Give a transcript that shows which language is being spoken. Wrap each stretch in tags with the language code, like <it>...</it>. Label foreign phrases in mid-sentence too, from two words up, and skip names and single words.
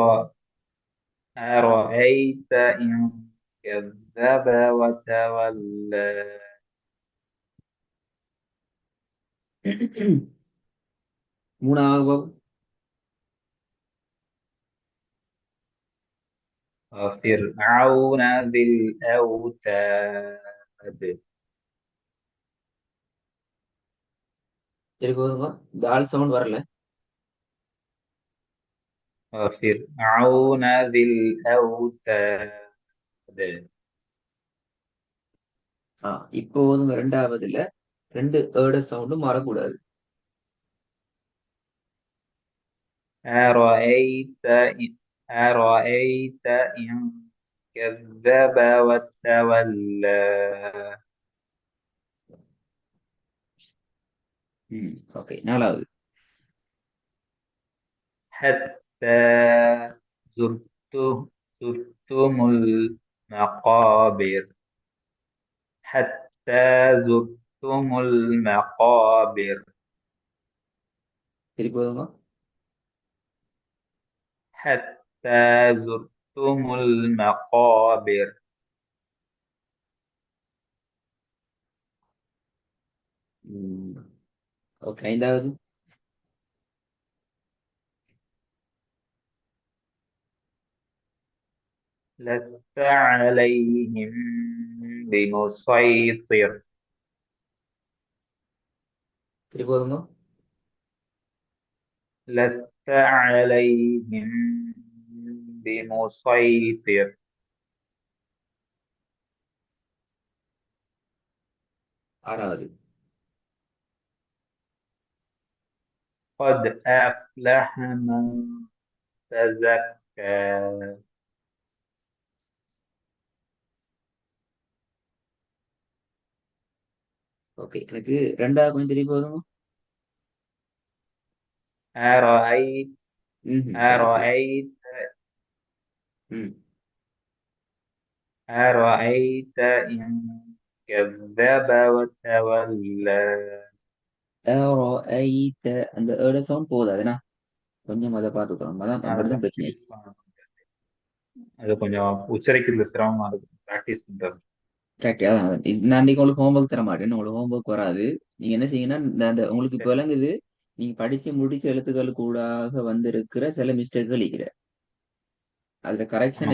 <ar>أرأيت إن كذب وتولى.</ar> <ta>மூணாவது பாபு.</ta> <ar>وفرعون ذي الأوتاد.</ar> <ta>சரி போதுங்க. இந்த ஆல் சவுண்ட் வரல.</ta> <ar>وفرعون ذي الأوتاد.</ar> <ta>இப்போ போதுங்க. ரெண்டாவதுல ரெண்டு சவுண்டும் மாறக்கூடாது.</ta> <ar>أرأيت أرأيت إن كذب وتولى.</ar> <ta>ஓகே, நாலாவது.</ta> <ar>حتى زرت زرتم المقابر. حتى زرتم المقابر.</ar> <ta>சரி போதுங்க.</ta> <ar>حتى زرتم المقابر.</ar> <ta>ஓகே, ஐந்தாவது.</ta> <ar>لست عليهم بمسيطر.</ar> <ta>சரி போதுங்க.</ta> <ar>لست عليهم بمسيطر.</ar> <ta>ஆறாவது.</ta> <ar>قد أفلح من تزكى.</ar> <ta>ஓகே, எனக்கு ரெண்டாவது கொஞ்சம் தெரிய போதுங்க.</ta> <ar>أرأيت</ar> <ta>சரி.</ta> <ar>أرأيت ம் أرأيت إن كذب وتولى.</ar> <ta>أرأيت அந்த ஏட சவுண்ட் போதாதுண்ணா, கொஞ்சம் அதை பார்த்துக்கணும், அதான் அதை அப்படிதான் பிரச்சனை. ப்ராக்டிஸ் பண்ணணும். அது கொஞ்சம் உச்சரிக்கிறது சிரமமா இருக்கும் ப்ராக்டிஸ் பண்றது. கரெக்ட். அதான் அதான். நான் இன்னைக்கு உங்களுக்கு ஹோம்ஒர்க் தர மாட்டேன், உங்களுக்கு ஹோம்ஒர்க் வராது. நீங்க என்ன செய்யுங்கன்னா, அந்த உங்களுக்கு இப்போ சரி. விளங்குது, நீங்க படிச்சு முடிச்ச எழுத்துக்கள் கூடாக வந்திருக்கிற சில மிஸ்டேக்குகள் இருக்கிற அதுல கரெக்ஷன்</ta>